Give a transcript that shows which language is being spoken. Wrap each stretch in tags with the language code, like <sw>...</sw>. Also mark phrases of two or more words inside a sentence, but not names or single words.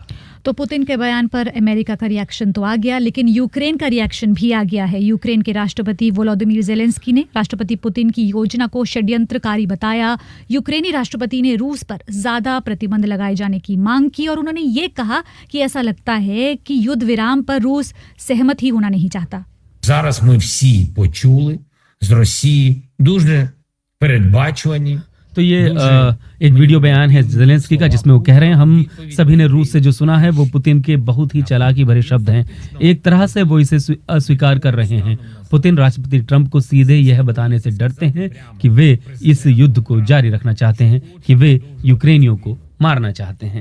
<hi>तो पुतिन के बयान पर अमेरिका का रिएक्शन तो आ गया, लेकिन यूक्रेन का रिएक्शन भी आ गया है। यूक्रेन के राष्ट्रपति वोलोदिमीर ज़ेलेंस्की ने राष्ट्रपति पुतिन की योजना को षड्यंत्रकारी बताया। यूक्रेनी राष्ट्रपति ने रूस पर ज्यादा प्रतिबंध लगाए जाने की मांग की, और उन्होंने ये कहा कि ऐसा लगता है कि युद्ध विराम पर रूस सहमत ही होना नहीं चाहता।</hi> <uk>Зараз ми всі почули з Росії дуже передбачувані.</uk> <hi>तो ये एक वीडियो बयान है ज़ेलेंस्की का, जिसमें वो कह रहे हैं, हम सभी ने रूस से जो सुना है वो पुतिन के बहुत ही चालाकी भरे शब्द हैं। एक तरह से वो इसे अस्वीकार कर रहे हैं। पुतिन राष्ट्रपति ट्रंप को सीधे यह बताने से डरते हैं कि वे इस युद्ध को जारी रखना चाहते हैं, कि वे यूक्रेनियों को मारना चाहते हैं।</hi>